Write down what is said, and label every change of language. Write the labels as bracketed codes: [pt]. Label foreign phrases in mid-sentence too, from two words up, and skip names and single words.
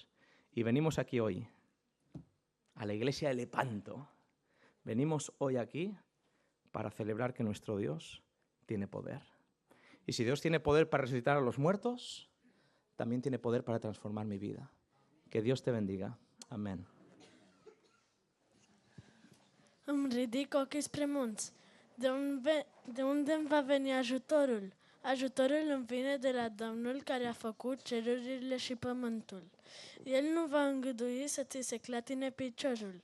[es] Y venimos aquí hoy, a la iglesia de Lepanto. Venimos hoy aquí para celebrar que nuestro Dios tiene poder. Y si Dios tiene poder para resucitar a los muertos, también tiene poder para transformar mi vida. Que Dios te bendiga. Amén. [ro] Îmi ridic ochii spre munți. De unde îmi va veni ajutorul? Ajutorul îmi vine de la Domnul care a făcut cerurile și pământul. El nu va îngădui să ți se clatine piciorul.